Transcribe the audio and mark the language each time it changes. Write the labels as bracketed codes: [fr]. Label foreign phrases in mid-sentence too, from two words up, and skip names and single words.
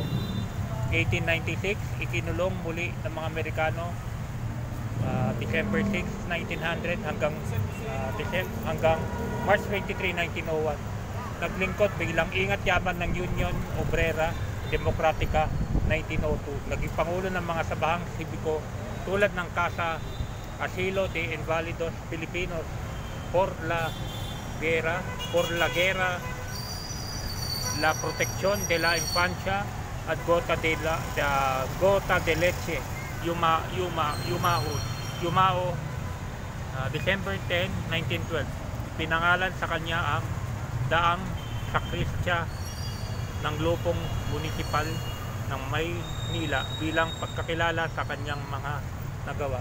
[tl] 1896, ikinulong muli ng mga Amerikano December 6, 1900 hanggang March 23, 1901. Naglingkod bilang ingat yaman ng Union Obrera Demokratika 1902. Naging pangulo ng mga sabahang sibiko tulad ng Casa Asilo de Invalidos Filipinos, por la Guerra, la Protección de la Infancia at Gota de Leche, Yumao, December 10, 1912. Pinangalan sa kanya ang daang sakristya ng lupong municipal ng Maynila bilang pagkakilala sa kanyang mga nagawa.